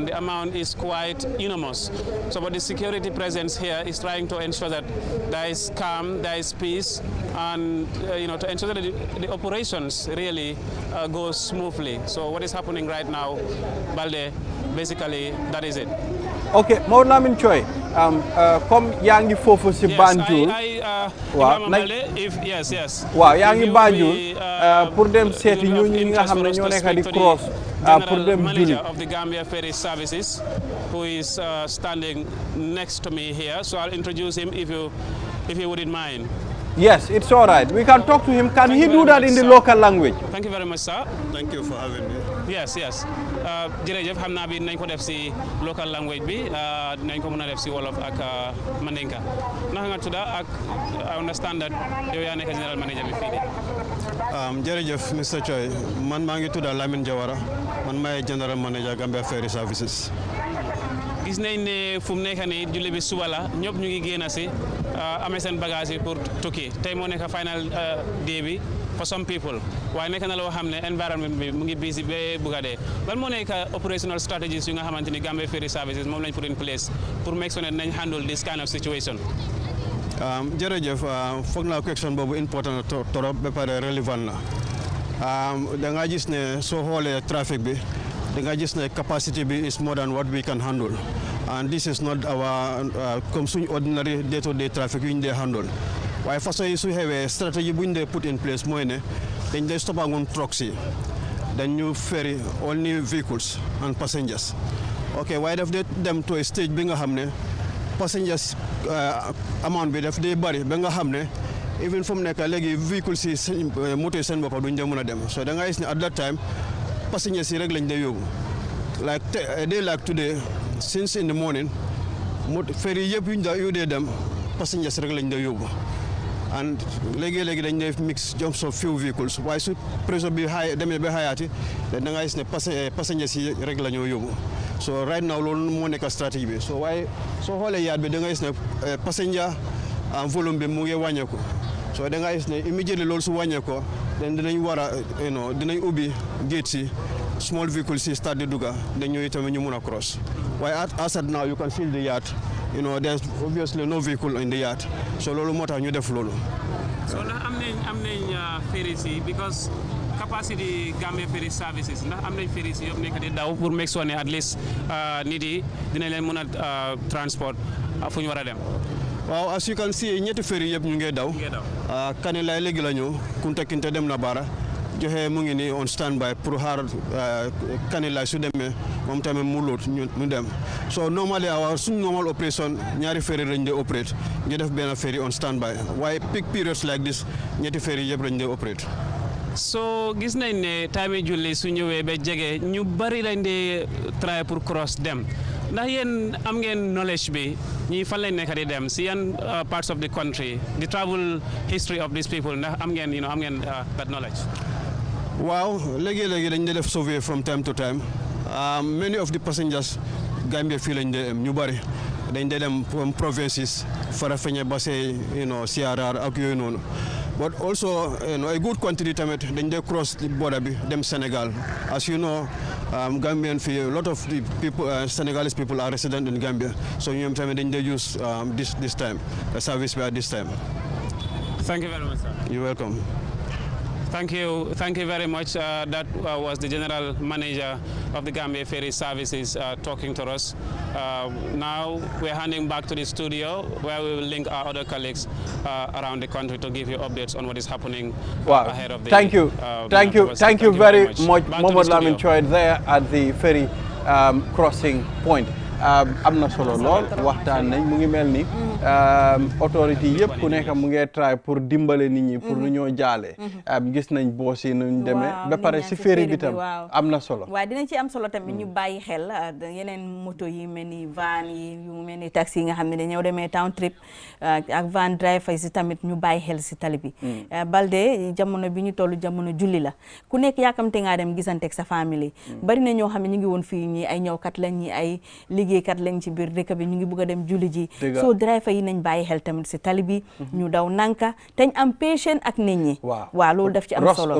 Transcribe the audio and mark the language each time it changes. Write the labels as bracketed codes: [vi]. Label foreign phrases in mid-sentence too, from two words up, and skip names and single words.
[en] The amount is quite enormous. So, but the security presence here is trying to ensure that there is calm, there is peace, and to ensure that the operations really go smoothly. So, what is happening right now, Balde, basically, that is it. [wo] Okay, Maodo Lamin Choi, comme yaa ngi foofu si Banjul. [en] Yes. [wo] waaw yaa ngi Banjul pour dem seeti ñooñu nga xam ne ñoo nekk di cross pour dem julli. [en] Manager of the Gambia Ferry Services, who is standing next to me here. So I'll introduce him if you wouldn't mind. Yes, it's all right. We can talk to him. Can he do that in the local language? Thank you very much, sir. Thank you for having me. Yes. [wo] Jërëjëf xam naa bi nañ ko def si [en] local language [wo] bi nañ ko mën a def si wolof ak mandinka naka nga tudda ak [en] I understand that [wo] yow yaa nekk [en] general manager [wo] bi fii de. Jërëjëf Mr. Choi, man maa ngi tudda Lamin Jawara, man maay [en] general manager [wo] Gambia Ferry Services. Gis nañ ne fu mu nekk nii julli bi suba la ñëpp ñu ngi génn si amee seen bagage yi pour tukki tey moo nekk [en] final day [wo] bi [en] for some people [wo] waaye nekk na loo xam ne environment bi mu ngi busy ba bugg a dee lan moo nekk [en] operational strategies [wo] yu nga xamante ni Gambia Ferry Services moom lañ [en] put in place [wo] pour [en] make sure [wo] ne nañ [en] handle this kind of situation. [wo] Jërëjëf foog naa question boobu important trop ba pare relevant na da nga gis ne soo xoolee trafic bi da nga gis ne capacity bi [en] is more than what we can handle, and this is not our [wo] comme suñ [en] ordinary day-to-day traffic [wo] yu ñu dee handle. waaye façon yi su xewee stratégie bu ñu dee put in place mooy ne dañ dee stoppangoon trucks yi dañ ñu ferry [en] all new vehicles and passengers ok [wo] waaye daf dee dem [en] to a stage [wo] bi nga xam ne [en] passengers amount [wo] bi daf dee bari ba nga xam ne even fu mu nekk léegi vehicles yi moto yi seen boppa duñ dee mën a dem so da nga gis ne [en] at that time [wo] passengers yi rek lañ dee yóbbu [en] like a day like today since in the [wo] morning ferry yëpp yu dee dem passengers rek lañ dee yóbbu and léegi dañ dee mix [en] jumps of few vehicles [wo] waaye su pressure bi demee ba xayaati da nga gis ne passengers yi rek la ñoo yóbbu so [en] right now [wo] loolu moo nekk stratégie bi so waaye soo xoolee yaat bi da nga gis ne [en] passenger volume [wo] bi mu ngi wàññeeku so da nga gis ne immediately loolu su wàññeekoo den dinañ war a dinañ ubbi gate si [en] small vehicles [wo] si start di dugga dañ ñëw tamit ñu mun a cross waaye [en] as at now you can see the yard there's obviously no vehicle in the yard so [wo] loolu moo tax ñu def loolu. so ndax am nañ ferries yi because capacity Gambia ferry services ndax am nañ ferries yi yëpp nekk di daw pour [en] make sure [wo] ne [en] at least [wo] nit yi dinañ leen mën a transport fu ñu war a dem. waaw [en] as you can see [wo] ñetti ferry yëpp ñu ngi daw. Kanilai léegi la ñëw Kunta Kinte dem na Bara joxe mu ngi ni [en] on standby [wo] pour xaar Kanilai su demee moom tamit mu loot ñu dem so normally suñ [en] normal operation [wo] ñaari ferry lañ dee operate ñu def benn ferry [en] on standby [wo] waaye [en] peak periods like this [wo] ñetti ferry yëpp lañ dee operate. so gis nañ ne time julli su ñëwee ba jege ñu bari lañ dee try pour cross dem ndax yéen am ngeen knowledge bi ñi fan lañ nekk di dem si yan parts of the country [en] the travel history of these people [wo] ndax am ngeen am ngeen [en] that knowledge. [wo] waaw léegi dañ dee def survey [en] from time to time many of the passengers [wo] Gambia fii lañ dee ñu bari dañ dee dem [en] from provinces [wo] Farafenni Basse CRR ak yooyu noonu [en] but also a good quantity [wo] tamit dañ dee [en] cross the border [wo] bi dem Sénégal [en] as you know [wo] Gambian fii [en] a lot of the people Senegalese people are resident in Gambia so [wo] ñoom tamit dañ dee [en] use this time service [wo] bi [en] at this time. Thank you very much, sir. You're welcome. Thank you very much. That was the General Manager of the Gambia Ferry Services talking to us. Now we're handing back to the studio where we will link our other colleagues around the country to give you updates on what is happening ahead of the Thank you very much, Mohamed Lamin Choy, there at the ferry crossing point. [wo] am na solo lool waxtaan nañ mu ngi mel ni autorité yëpp ku nekk mu ngi try pour dimbale nit ñi pour nu ñoo jaale gis nañ boos yi nuñ demee ba pare si féeri bi tam am na solo waaw dinañ ci am solo tamit ñu bàyyi xel yeneen moto yi mel ni van yi yu mel ni taxi yi nga xam ne dañoo demee [en] town trip [wo] ak [en] van driver [wo] yi si tamit ñu bàyyi xel si tali bi Balde jamono bi ñu toll jamono julli la ku nekk yaakamte ngaa dem gisanteeg sa famille bari na ñoo xam ne ñu ngi woon fii ñi ay ñëwkat lañ ñi ay liggéeykat lañ ci biir dëkk bi ñu ngi bëgg a dem julli ji soo driver yi nañ bàyyi xel tamit si tali bi ñu daw nanka teñ am patient ak nit ñi waaw loolu daf ci am solo